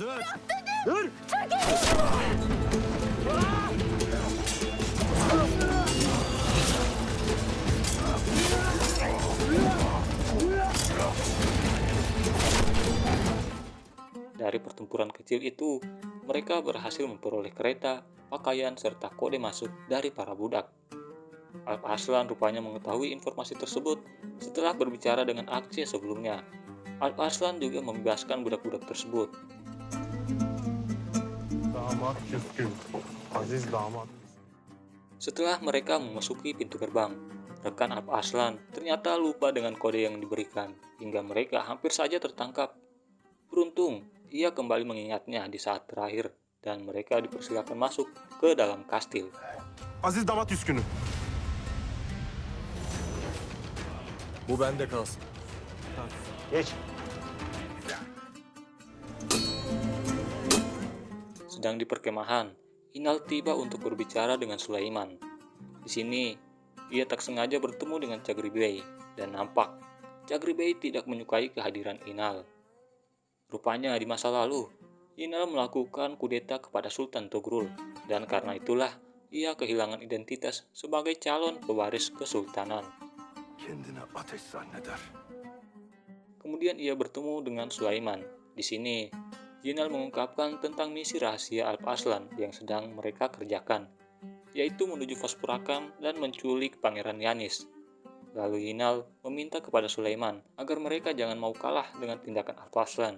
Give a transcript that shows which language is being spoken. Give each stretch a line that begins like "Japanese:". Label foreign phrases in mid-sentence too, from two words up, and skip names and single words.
Indonesian: Dari pertempuran kecil itu, mereka berhasil memperoleh kereta, pakaian, serta kode masuk dari para budak. Alparslan rupanya mengetahui informasi tersebut setelah berbicara dengan Akce sebelumnya. Alparslan juga membebaskan budak-budak tersebut.
Turkish: Damat küskün. Aziz damat.
Indonesian: Setelah mereka memasuki pintu gerbang, rekan Alparslan ternyata lupa dengan kode yang diberikan, hingga mereka hampir saja tertangkap. Beruntung, ia kembali mengingatnya di saat terakhir, dan mereka dipersilakan masuk ke dalam kastil.
Turkish: Aziz damat üskünü. Bu bende kalsın. Geç.
Indonesian: Sedang di perkemahan, Inal tiba untuk berbicara dengan Sulaiman. Di sini, ia tak sengaja bertemu dengan Chagri Bey, dan nampak Chagri Bey tidak menyukai kehadiran Inal. Rupanya di masa lalu, Inal melakukan kudeta kepada Sultan Togrul, dan karena itulah ia kehilangan identitas sebagai calon pewaris kesultanan.
Turkish: Kendini ateş zanneder.
Indonesian: Kemudian ia bertemu dengan Sulaiman. Di sini, Inal mengungkapkan tentang misi rahasia Alparslan yang sedang mereka kerjakan, yaitu menuju Vaspurakan dan menculik Pangeran Yanis. Lalu Inal meminta kepada Sulaiman agar mereka jangan mau kalah dengan tindakan Alparslan.